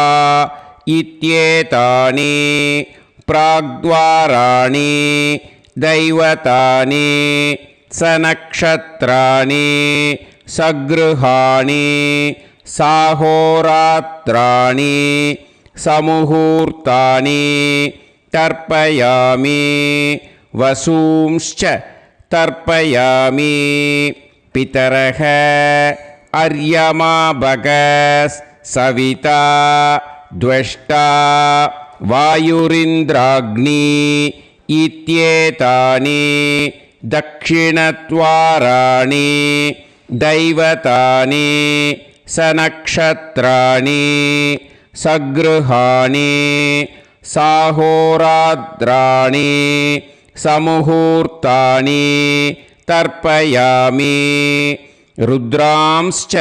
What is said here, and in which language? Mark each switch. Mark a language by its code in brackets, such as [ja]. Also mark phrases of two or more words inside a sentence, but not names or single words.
[sa] इत्येतानि प्राग्द्वाराणि दैवतानि सनक्षत्राणि सग्रहाणि साहोरात्राणि समुहूर्तानि तर्पयामि वसूंश्च तर्पयामि पितरः अर्यमा भगः सविता त्वष्टा वायुरिन्द्राग्नी इत्येतानि दक्षिणद्वाराणि दैवतानि सनक्षत्राणि सगृहाणि साहोरात्राणि समुहूर्तानि तर्पयामि रुद्रांश्च